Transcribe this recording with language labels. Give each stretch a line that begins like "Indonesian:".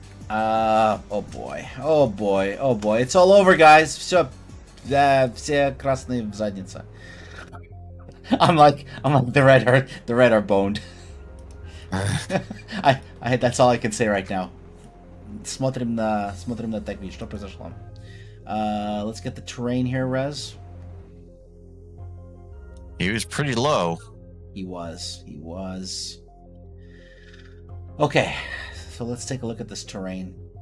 English: Oh boy. Oh boy. Oh boy. It's all over, guys.
Russian: Все красные в задница.
English: I'm like the red are boned. That's all I can say right now.
Russian: Смотрим на Tech что произошло.
English: Let's get the terrain here, Rez. He was pretty low. He was. Okay, so let's take a look at this terrain.